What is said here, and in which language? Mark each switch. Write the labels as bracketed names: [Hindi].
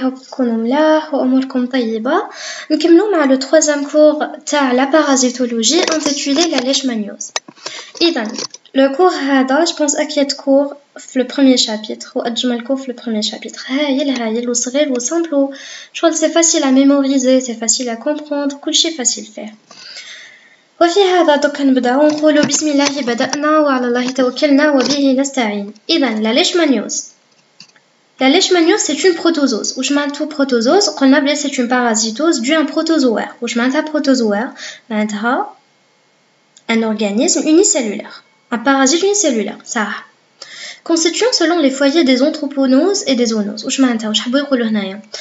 [English] I hope [Arabic] تكونوا ملاح وأموركم طيبة. نكملوا مع [French] le troisième cours [Arabic] تاع [French] la parasitologie intitulé la leishmaniose. [Arabic] إذن [French] le cours [Arabic] هذا [French] je pense [Arabic] أكيد [French] cours [Arabic] في [French] le premier chapitre [Arabic] وأجمل [French] cours [Arabic] في [French] le premier chapitre. [Arabic] هايل وصغير و [French] simple [Arabic] شغل [French] c'est facile à mémoriser, c'est facile à comprendre, [Arabic] كل شيء [French] facile faire. [Arabic] وفي هذا دوك نبداو نقولوا بسم الله بدأنا وعلى الله توكلنا وبه نستعين. إذن [French] la leishmaniose. La leishmaniose, c'est une protozoose. Ou je m'entends protozoose, qu'on appelle c'est une parasitose due à un protozoaire. Ou je m'entends protozoaire, m'entends un organisme unicellulaire, un parasite unicellulaire. Ça. Constituant selon les foyers des anthroponoses et des zoonoses. Ou je m'entends, je vais vous le dire.